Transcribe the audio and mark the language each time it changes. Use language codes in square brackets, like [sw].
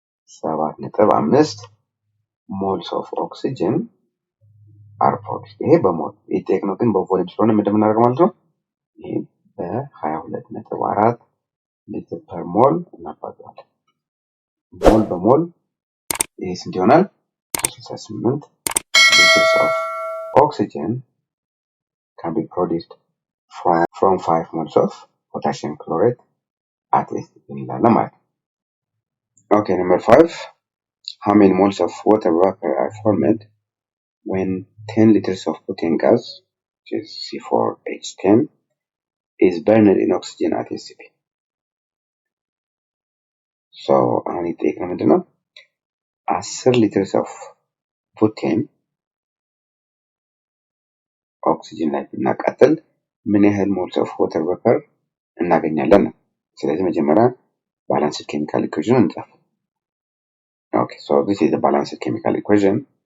[en] 7.5 ሞልስ ኦፍ ኦክሲጅን አር ፕሮዲውስድ። [am] ይሄ በሞል የጠየቅነው ግን በቮሊዩም ስለሆነ ምንድን የምናደርገው ማለት ነው? ይሄ በ22.4 ሊትር ፐር ሞል እናባዛዋለን። ሞል በሞል ይሄ ስንት ይሆናል? [en] 68 liters of oxygen can be produced from 5 moles of potassium chlorate at least [am] እንላለን ማለት ነው። [en] Okay, number 5. How many moles of water vapor are formed when 10 liters of butane gas, which is C4H10, is burned in oxygen at SCP? [am] So, አሁን የጠየቅነው ምንድን ነው? 10 liters of butane ኦክሲጅን ላይ ብናቃጥል ምን ያህል ሞልስ ኦፍ ዋተር ቫፐር እናገኛለን ነው። ስለዚህ መጀመሪያ ባላንስድ ኬሚካል ኢኩዌሽን እንጻፍ። [en] Okay, so this is the balanced chemical equation.